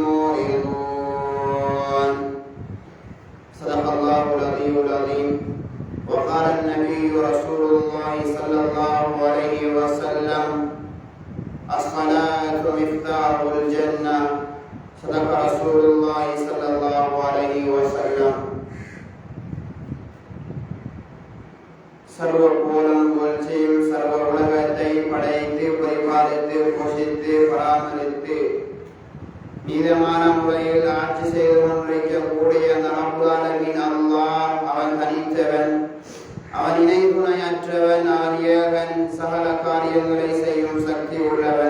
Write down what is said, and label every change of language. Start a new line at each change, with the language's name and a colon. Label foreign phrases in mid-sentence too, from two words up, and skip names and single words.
Arabic: معرضون صدق الله العلي العظيم وقال النبي رسول الله صلى الله عليه وسلم الصلاة مفتاح الجنة صدق رسول الله صلى الله عليه وسلم
Tamil: சர்வ போலும் புகழ்ச்சியும் சர்வ உலகத்தை படைத்து பரிபாலித்து போஷித்து பராமரித்து நீதமான முறையில் ஆட்சி செய்து கொண்டிருக்கக்கூடிய அந்த
Arabic: رب العالمين
Tamil: அல்லாஹ் அவன் தனித்தவன், அவன் இணை துணையற்றவன், ஆரியவன், சகல காரியங்களை செய்யும் சக்தி உள்ளவன்.